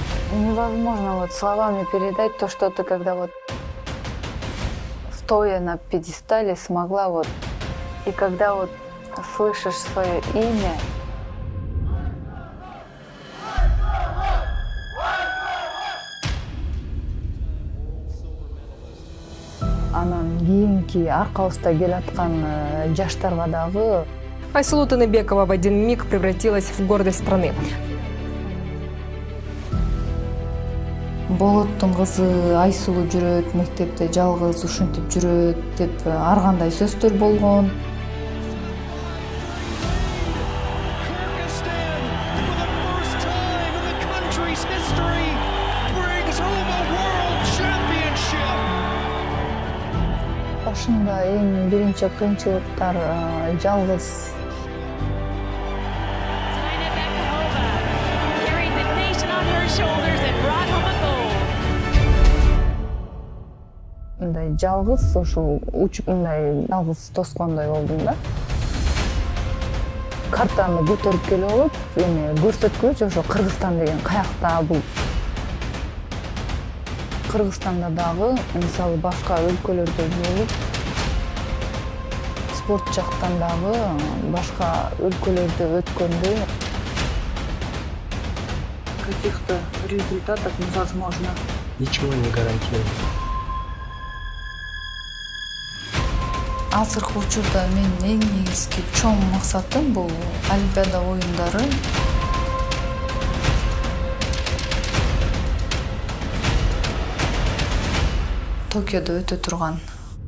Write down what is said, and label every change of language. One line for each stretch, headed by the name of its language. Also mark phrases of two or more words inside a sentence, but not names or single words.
Russian: Невозможно вот словами передать то, что ты когда вот стоя на пьедестале смогла вот, и когда вот слышишь свое имя,
Kyrgyz: анан кийинки аркабызда келаткан жаштарга дагы
Russian: Айсулу Тыныбекова в один миг превратилась в гордость страны.
Kyrgyz: Болоттун кызы Айсулу жүрөт, мектепте жалгыз ушинтип жүрөт деп ар кандай сөздөр болгон.
English: Kyrgyzstan, for the first time in the country's history, brings home a world championship.
Kyrgyz: Башында эң биринчи кыйынчылыктар жалгыз
English: Tina Bekova carried the nation on her shoulders and brought home a gold.
Kyrgyz: мындай жалгыз ошол учуп мындай жалгыз тоскондой болдум да. Картаны көтөрүп келип алып, эми көрсөткүлөчү ошо Кыргызстан деген каякта бул. Кыргызстанда дагы мисалы башка өлкөлөрдө болуп, спорт жактан дагы башка өлкөлөрдө өткөндө
Russian: каких-то результатов невозможно. Ничего не гарантирует.
Kyrgyz: Азыркы учурда менин эң негизги чоң максатым бул Олимпиада оюндары. Токиодо өтө турган.